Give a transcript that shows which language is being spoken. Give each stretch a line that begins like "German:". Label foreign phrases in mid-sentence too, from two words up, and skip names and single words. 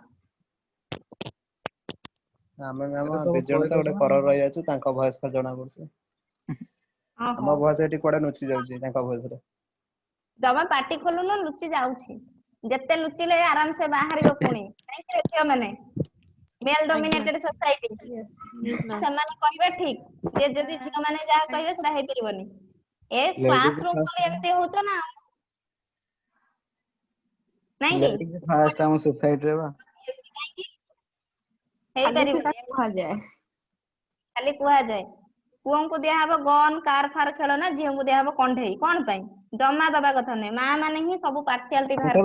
Odia: ଆମେ ଦି ଜଣ ତ ଗୋଟେ କର ରହିଯାଉଛୁ ତାଙ୍କ ଭଏସ ଜଣା ପଡୁଛି ଆମ ଭଏସ ଏଠି କୁଆଡେ ଲୁଚି ଯାଉଛି ତାଙ୍କ ଭଏସ ରେ ଜମା ପାଟି ଖୋଲୁନ ଲୁଚି ଯାଉଛି ଯେତେ ଲୁଚିଲେ ଆରାମ ସେ ବାହାରିବ ପୁଣି କାହିଁକି ଝିଅ ମାନେ
English: male dominated society Yes. Yes, ma'am.
Odia: ସେମାନେ କହିବେ ଠିକ ଯେ ଯଦି ଝିଅ ମାନେ ଯାହା କହିବେ ସେଟା ହେଇପାରିବନି ଏ
English: class room
Odia: ବୋଲି ଏମିତି ହଉଛ ନା ନାଇଁ କି ଫାଷ୍ଟ ଆମ ସୋସାଇଟିରେ ବା କାହିଁକି ଖାଲି ସେଟା ହେଇପାରିବନି କୁହାଯାଏ ଖାଲି କୁହାଯାଏ ପୁଅଙ୍କୁ ଦିଆହବ
English: gun car
Odia: ଫାର ଖେଳ ନା ଝିଅଙ୍କୁ ଦିଆହବ କଣ୍ଢେଇ କଣ ପାଇଁ ଜମା ଦବା କଥା ନୁହେଁ ମା ମାନେ ହିଁ ସବୁ ପାର୍ସିଆଲିଟି ବାହାର